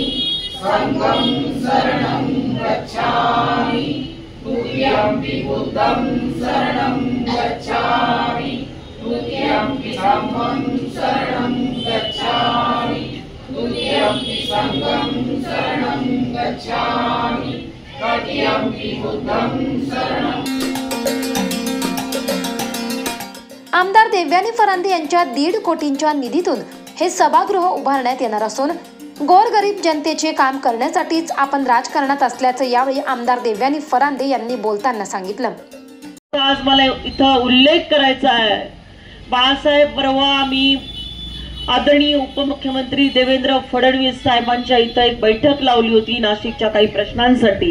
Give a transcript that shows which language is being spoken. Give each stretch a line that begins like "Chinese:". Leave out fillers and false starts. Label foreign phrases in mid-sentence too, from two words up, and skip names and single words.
Pali: संघं शरणं गच्छामि, तुभ्यंपि बुद्धं शरणं गच्छामि, तुभ्यंपि धम्मं शरणं गच्छामि, तुभ्यंपि संघं शरणं गच्छामि, तृतीयंपि बुद्धं शरणं।
Marathi: आमदार देवयानी फरांदे यांच्या 1.5 कोटींच्या निधीतून हे सभागृह उभारण्यात येणार असून गोरगरीब जनतेचे काम करण्यासाठीच आपण राजकारणात असल्याचं यावेळी आमदार देवयानी फरांदे यांनी बोलताना सांगितलं। आज मला इथं उल्लेख करायचा आहे, बाळासाहेब परवा आम्ही आदरणीय उपमुख्यमंत्री देवेंद्र फडणवीस साहेबांच्या इथं एक बैठक लावली होती नाशिकच्या काही प्रश्नांसाठी।